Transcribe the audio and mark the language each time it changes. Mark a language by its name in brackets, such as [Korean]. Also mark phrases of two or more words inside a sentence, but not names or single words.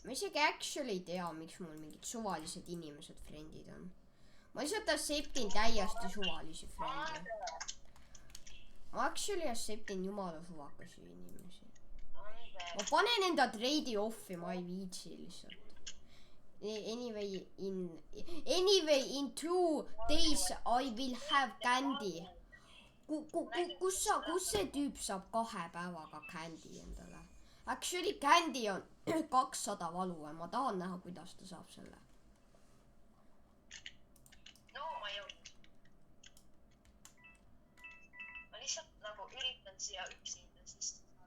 [Estonian] ma isegi actually ei tea, miks mul mingid suvalised inimesed friendid on. ma lihtsalt acceptin täiesti suvalisi friende. ma actually acceptin jumala suvakasi inimesi. ma panen enda [English] treidi off'i, [Estonian] ma ei viitsi lihtsalt. [English] Anyway in 2 days I will have candy. [Estonian] Kus see tüüp saab 2 päevaga candy endale? [English] Actually candy [Estonian] on 200 valu ja ma tahan näha, kuidas ta saab selle. no ma jõudnud. ma lihtsalt nagu üritan siia üksinda sisse saada.